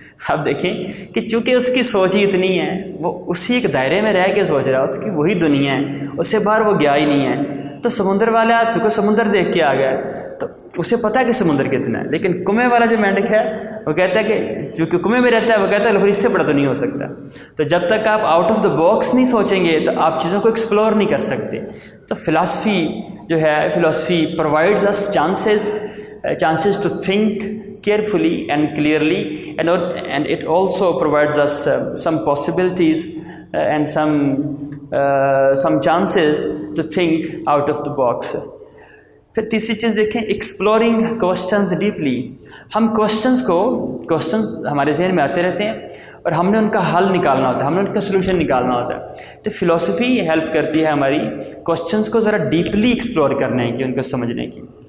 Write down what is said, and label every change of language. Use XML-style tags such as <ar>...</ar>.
<ur>اب دیکھیں کہ چونکہ اس کی سوچ ہی اتنی ہے, وہ اسی ایک دائرے میں رہ کے سوچ رہا ہے, اس کی وہی دنیا ہے, اس سے باہر وہ گیا ہی نہیں ہے. تو سمندر والا چونکہ سمندر دیکھ کے آ گیا تو اسے پتہ ہے کہ سمندر کتنا ہے. لیکن کنویں والا جو مینڈک ہے وہ کہتا ہے کہ جو کہ کنویں میں رہتا ہے وہ کہتا ہے اس سے بڑا تو نہیں ہو سکتا. تو جب تک آپ آؤٹ آف دا باکس نہیں سوچیں گے تو آپ چیزوں کو ایکسپلور نہیں کر سکتے. تو فلاسفی جو ہے,</ur> <en>Philosophy provides us chances to think carefully and clearly, and it also provides us some possibilities and some chances to think out of the box.</en> <ur>پھر تیسری چیز دیکھیں, ایکسپلورنگ کوشچنز ڈیپلی. ہم کوشچنز ہمارے ذہن میں آتے رہتے ہیں اور ہم نے ان کا حل نکالنا ہوتا ہے, ہم نے ان کا سلوشن نکالنا ہوتا ہے. تو فلاسفی ہیلپ کرتی ہے ہماری کوشچنز کو ذرا ڈیپلی ایکسپلور کرنے کی, ان کو سمجھنے کی.</ur>